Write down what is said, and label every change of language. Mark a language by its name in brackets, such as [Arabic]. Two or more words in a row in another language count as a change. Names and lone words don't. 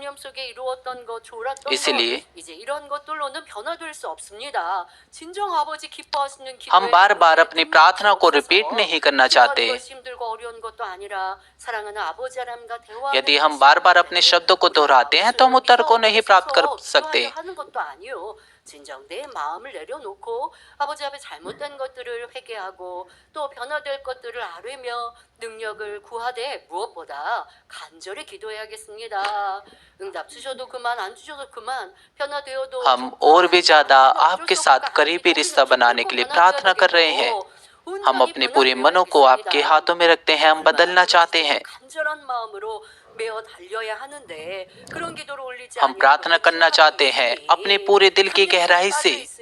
[Hindi] इसलिए हम बार बार अपनी प्रार्थना को रिपीट नहीं करना चाहते। यदि हम बार बार अपने शब्दों को दोहराते हैं तो हम उत्तर को नहीं प्राप्त कर सकते। [Korean] 진정 내 마음을 내려놓고 아버지 앞에 잘못된 것들을 회개하고 또 변화될 것들을 아뢰며 능력을 구하되 무엇보다 간절히 기도해야겠습니다. 응답 주셔도 그만 안 주셔도 그만 변화되어도 [Hindi] हम और भी ज्यादा आपके साथ करीबी रिश्ता बनाने के लिए प्रार्थना कर रहे हैं। हम अपने पूरे मनों को आपके हाथों में रखते हैं। हम बदलना चाहते हैं। हम प्रार्थना करना चाहते हैं अपने पूरे दिल की गहराई से।